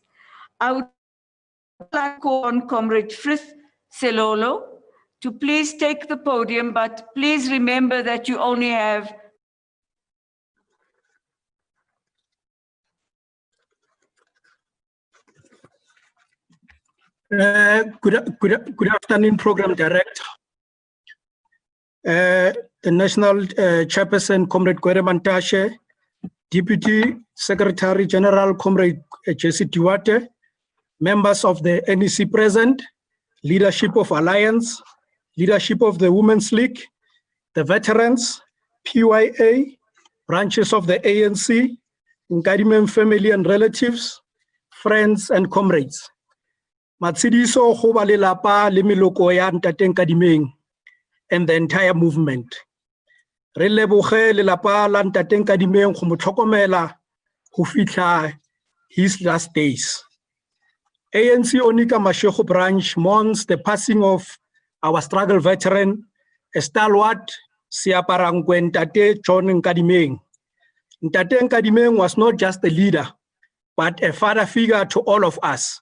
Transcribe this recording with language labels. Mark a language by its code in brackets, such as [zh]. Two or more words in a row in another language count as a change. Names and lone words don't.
[en] I would like to call on Comrade Frith Selolo to please take the podium, but please remember that you only have Good afternoon, Program Director. The National Chairperson, Comrade Gwere Mantashe, Deputy Secretary General, Comrade Jesse Duarte, members of the NEC present, leadership of Alliance, leadership of the Women's League, the veterans, PYA, branches of the ANC, Nkadimeng family and relatives, friends and comrades. [tn] Matsidiso go ba lelapa le meloko ya Ntate Nkadimeng [en] and the entire movement. [tn] Re leboge lelapa la Ntate Nkadimeng go mo tlhokomela go fitlha [en] his last days. ANC Onika Mashego branch mourns the passing of our struggle veteran, a stalwart, Siaparangwe Ntate John Nkadimeng. Ntate Nkadimeng was not just a leader, but a father figure to all of us.